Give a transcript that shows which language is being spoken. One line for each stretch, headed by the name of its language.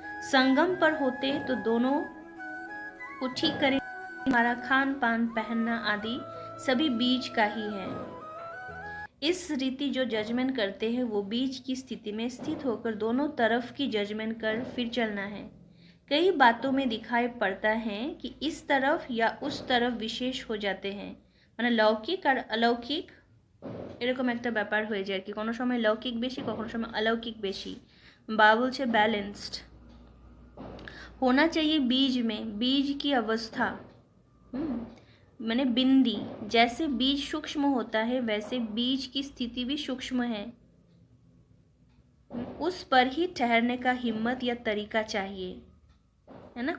Hindi: संगम पर होते तो दोनों को ठीक करें, हमारा खान पान पहनना आदि सभी बीच का ही है। इस रीति जो जजमेंट करते हैं वो बीच की स्थिति में स्थित होकर दोनों तरफ की जजमेंट कर फिर चलना है। कई बातों में दिखाई पड़ता है कि इस तरफ या उस तरफ विशेष हो जाते हैं,
Bangla: মানে লৌকিক আর অলৌকিক এরকম একটা ব্যাপার হয়ে যায় কি, কোনো সময় লৌকিক বেশি কখনো সময় অলৌকিক বেশি। বাবা বলছে
Hindi: ব্যালেন্সড होना चाहिए बीज में, बीज की अवस्था माने बिंदी, जैसे बीज सूक्ष्म होता है वैसे बीज की स्थिति भी सूक्ष्म है, उस पर ही ठहरने का हिम्मत या तरीका चाहिए, है ना।